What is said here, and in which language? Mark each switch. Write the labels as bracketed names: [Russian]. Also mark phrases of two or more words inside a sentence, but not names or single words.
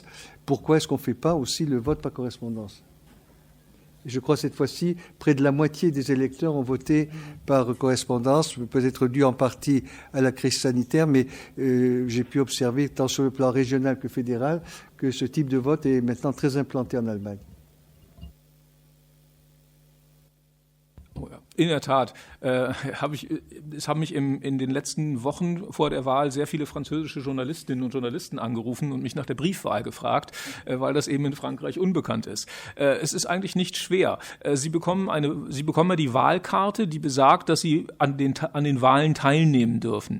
[French] Pourquoi est-ce qu'on ne fait pas aussi le vote par correspondance? Je crois que cette fois-ci, près de la moitié des électeurs ont voté par correspondance, peut-être dû en partie à la crise sanitaire, mais j'ai pu observer, tant sur le plan régional que fédéral, que ce type de vote est maintenant très implanté en Allemagne. [German] In der Tat, es haben mich in den letzten Wochen vor der Wahl sehr viele französische Journalistinnen und Journalisten angerufen und mich nach der Briefwahl gefragt, weil das eben in Frankreich unbekannt ist. Es ist eigentlich nicht schwer. Sie bekommen ja die Wahlkarte, die besagt, dass Sie an den Wahlen teilnehmen dürfen.